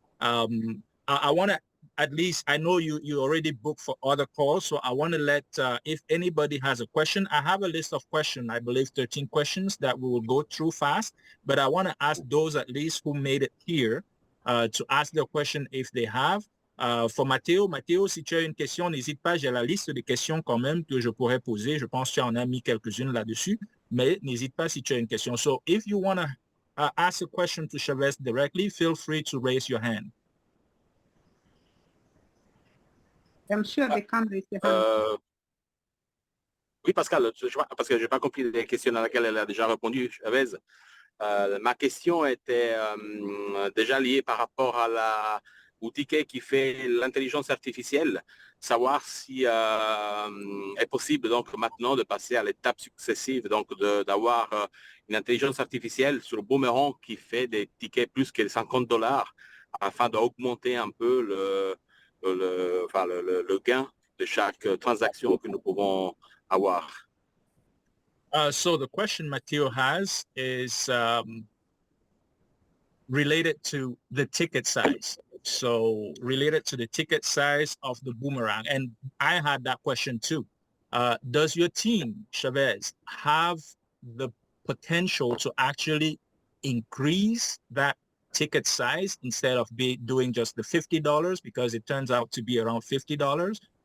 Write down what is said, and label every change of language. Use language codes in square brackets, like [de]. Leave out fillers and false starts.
[en] I want to, at least I know you already booked for other calls, so I want to let if anybody has a question. I have a list of questions, I believe 13 questions that we will go through fast, but I want to ask those at least who made it here to ask their question if they have. [fr] For Mathéo, si tu as une question, n'hésite pas, j'ai la liste des questions quand même que je pourrais poser. Je pense que tu en as mis quelques-unes là-dessus, mais n'hésite pas si tu as une question. [en] So if you want to ask a question to Chavez directly, feel free to raise your hand. I'm sure they can raise their hand. [fr] Oui, Pascal, parce que je n'ai pas compris les questions à laquelle elle a déjà répondu, Chavez. Ma question était déjà liée par rapport au ticket qui fait l'intelligence artificielle, savoir si est possible donc maintenant de passer à l'étape successive, donc d'avoir une intelligence artificielle sur le Boomerang qui fait des tickets plus que $50 afin d'augmenter un peu le gain de chaque transaction que nous pouvons avoir. [en] So the question Matthew has is related to the ticket size. So related to the ticket size of the Boomerang. And I had that question too. Does your team, Chavez, have the potential to actually increase that ticket size instead of doing just the $50 because it turns out to be around $50?